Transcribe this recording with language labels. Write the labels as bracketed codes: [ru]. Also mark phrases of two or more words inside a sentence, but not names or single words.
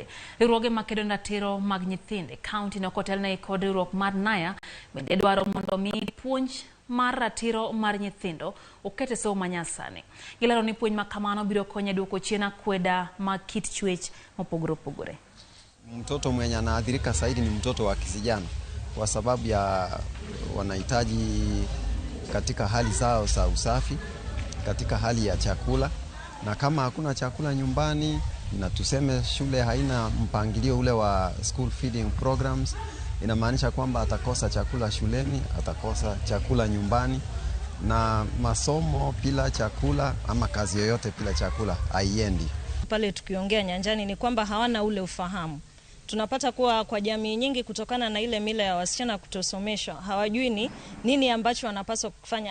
[luo] Riwruoge makedo ratiro mag nyithinde kaunti no kotelne kod riwruok mar Naya bende dwaro mondo mi puonj mar ratiro mar nyithindo okete somo manyasani. Gilero ni puonj makamano biro konyo duoko chien akweda mag kit chwech mopogore opogore. [sw] Mtoto mwenye anaathirika zaidi ni mtoto wa kijana kwa sababu ya wanahitaji katika hali zao za usafi, katika hali ya chakula, na kama hakuna chakula nyumbani na tuseme shule haina mpangilio ule wa [en] school feeding programs, [sw] inamaanisha kwamba atakosa chakula shuleni, atakosa chakula nyumbani, na masomo bila chakula ama kazi yoyote bila chakula haiendi. Pale tukiongea nyanjani ni kwamba hawana ule ufahamu. Tunapata kuwa kwa jamii nyingi kutokana na ile mila ya wasichana kutosomeshwa, hawajui ni nini ambacho wanapaswa kufanya.